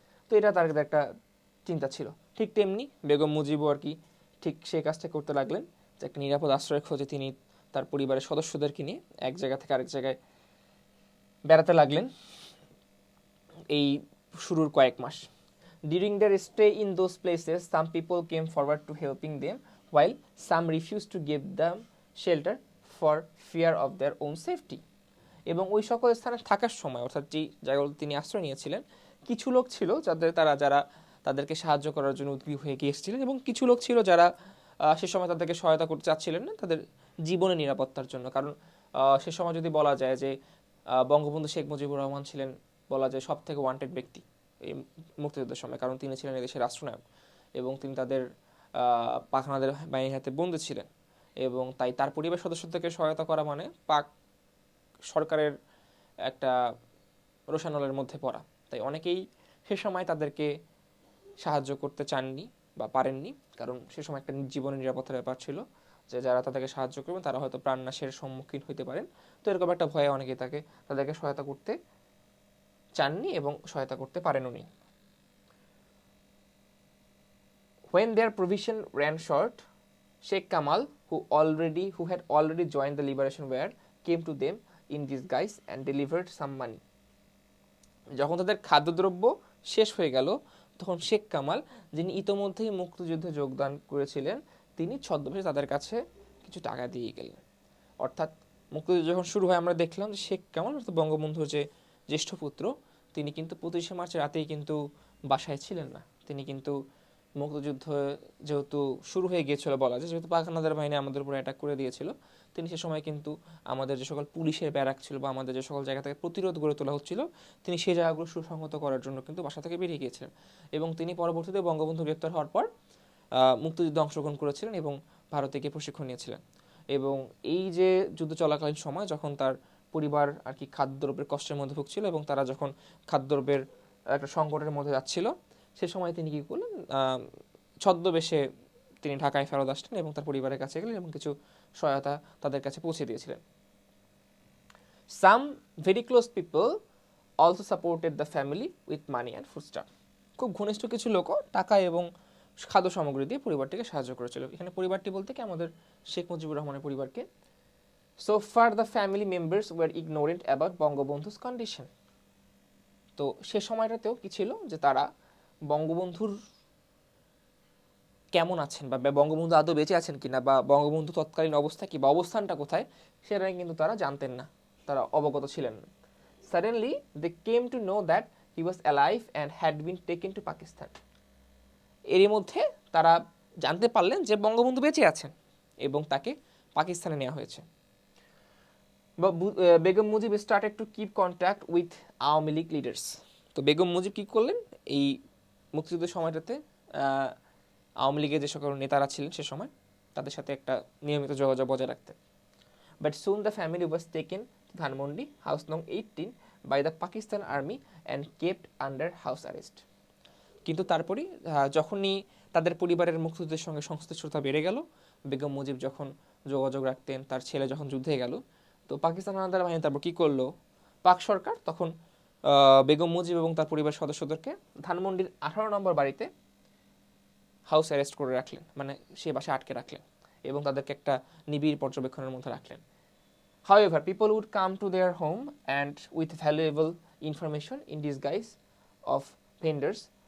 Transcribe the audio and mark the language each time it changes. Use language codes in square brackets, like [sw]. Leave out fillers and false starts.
[bn] তো এটা তার একটা চিন্তা ছিল। ঠিক তেমনি বেগম মুজিবও আর কি ঠিক সেই কাজটা করতে লাগলেন, যে একটা নিরাপদ আশ্রয় খোঁজে তিনি তার পরিবারের সদস্যদেরকে নিয়ে এক জায়গা থেকে আরেক জায়গায় বেড়াতে লাগলেন এই শুরুর কয়েক মাস। [en] During their stay in those places, some people came forward to helping them, while some refused to give them shelter for fear of their own safety. [bn] এবং ওই সকল স্থানে থাকার সময়, অর্থাৎ যে জায়গাগুলো তিনি আশ্রয় নিয়েছিলেন, কিছু লোক ছিল যারা তাদেরকে সাহায্য করার জন্য উদ্গ্রীব হয়ে গিয়ে এসেছিলেন, এবং কিছু লোক ছিল যারা সে সময় তাদেরকে সহায়তা করতে চাচ্ছিলেন না তাদের জীবনের নিরাপত্তার জন্য। কারণ সে সময় যদি বলা যায় যে বঙ্গবন্ধু শেখ মুজিবুর রহমান ছিলেন বলা যায় সব থেকে ওয়ান্টেড ব্যক্তি এই মুক্তিযুদ্ধের সময়, কারণ তিনি ছিলেন এদেশের রাষ্ট্রনায়ক এবং তিনি তাদের পাক হানাদার বাহিনীর হাতে বন্দী ছিলেন, এবং তাই তার পরিবার সদস্যদেরকে সহায়তা করা মানে পাক সরকারের একটা রোষানলের মধ্যে পড়া। তাই অনেকেই সে সময় তাদেরকে সাহায্য করতে চাননি বা পারেননি, কারণ সে সময় একটা জীবনের নিরাপত্তার ব্যাপার ছিল যে যারা তাদেরকে সাহায্য করবেন তারা হয়তো প্রাণনাশের সম্মুখীন হতে পারেন। তো এরকম একটা ভয়ে অনেকেই তাদেরকে সহায়তা করতে চাননি এবং সহায়তা করতে পারেননি। [en] When their provision ran short, Sheikh Kamal, who had already joined the Liberation War, came to them in disguise and delivered some money. [bn] যখন তাদের খাদ্যদ্রব্য শেষ হয়ে গেল তখন শেখ কামাল, যিনি ইতোমধ্যেই মুক্তিযুদ্ধে যোগদান করেছিলেন, তিনি ছদ্মবেশে তাদের কাছে কিছু টাকা দিয়ে গেলেন। অর্থাৎ মুক্তিযুদ্ধ যখন শুরু হয় আমরা দেখলাম যে শেখ কামাল অর্থাৎ বঙ্গবন্ধুর যে জ্যেষ্ঠ পুত্র, তিনি কিন্তু 25শে মার্চ রাতেই কিন্তু বাসায় ছিলেন না। তিনি কিন্তু মুক্তিযুদ্ধ যেহেতু শুরু হয়ে গিয়েছিল বলা যায়, যেহেতু পাক হানাদার বাহিনী আমাদের উপর অ্যাটাক করে দিয়েছিল, তিনি সে সময় কিন্তু আমাদের যে সকল পুলিশের ব্যারাক ছিল বা আমাদের যে সকল জায়গা থেকে প্রতিরোধ গড়ে তোলা হচ্ছিল, তিনি সেই জায়গাগুলো সুসংহত করার জন্য কিন্তু বাসা থেকে বেরিয়ে গিয়েছিলেন। এবং তিনি পরবর্তীতে বঙ্গবন্ধু গ্রেপ্তার হওয়ার পর মুক্তিযুদ্ধে অংশগ্রহণ করেছিলেন এবং ভারতে গিয়ে প্রশিক্ষণ নিয়েছিলেন। এবং এই যে যুদ্ধ চলাকালীন সময় যখন তার পরিবার আর কি খাদ্যদ্রব্যের কষ্টের মধ্যে ভুগছিল এবং তারা যখন খাদ্যদ্রব্যের একটা সংকটের মধ্যে যাচ্ছিল, সে সময় তিনি কী করলেন, ছদ্মবেশে তিনি ঢাকায় ফেরত আসলেন এবং তার পরিবারের কাছে গেলেন এবং কিছু সহায়তা তাদের কাছে পৌঁছে দিয়েছিলেন। [en] Some very close people also supported the family with money and foodstuff. [bn] খুব ঘনিষ্ঠ কিছু লোকও টাকা এবং খাদ্য সামগ্রী দিয়ে পরিবারটিকে সাহায্য করেছিল। এখানে পরিবারটি বলতে কি আমাদের শেখ মুজিবুর রহমানের পরিবারকে। [en] So far the family members were ignorant about Bangabandhu's condition. [bn] তো সে সময়টাতেও কি ছিল যে তারা বঙ্গবন্ধুর কেমন আছেন বা বঙ্গবন্ধু আদৌ বেঁচে আছেন কিনা বা বঙ্গবন্ধু তৎকালীন অবস্থা কি বা অবস্থানটা কোথায় সেটা কিন্তু তারা জানতেন না, তারা অবগত ছিলেন না। [en] Suddenly they came to know that he was alive and had been taken to Pakistan. [bn] এরই মধ্যে তারা জানতে পারলেন যে বঙ্গবন্ধু বেঁচে আছেন এবং তাকে পাকিস্তানে নেওয়া হয়েছে। [en] Begum Mujib started to keep contact with Awami League leaders. [bn] তো বেগম মুজিব কী করলেন, এই মুক্তিযুদ্ধের সময়টাতে আওয়ামী লীগের যে সকল নেতারা ছিলেন সে সময় তাদের সাথে একটা নিয়মিত যোগাযোগ বজায় রাখতেন। [en] But soon the family was taken to Dhanmondi house নং 18 by the Pakistan army and kept under house arrest. [bn] কিন্তু তারপরই যখনই তাদের পরিবারের মুক্তিযুদ্ধের সঙ্গে সংশ্লিষ্টতা বেড়ে গেল, বেগম মুজিব যখন যোগাযোগ রাখতেন, তার ছেলে যখন যুদ্ধে গেল, তো পাকিস্তান হানাদার বাহিনী তারপর কী করলো, পাক সরকার তখন বেগম মুজিব এবং তার পরিবার সদস্যদেরকে ধানমন্ডির 18 নম্বর বাড়িতে হাউস অ্যারেস্ট করে রাখলেন, মানে সে বাসায় আটকে রাখলেন এবং তাদেরকে একটা নিবিড় পর্যবেক্ষণের মধ্যে রাখলেন। [en] However, people would come to their home and with valuable information in disguise of vendors.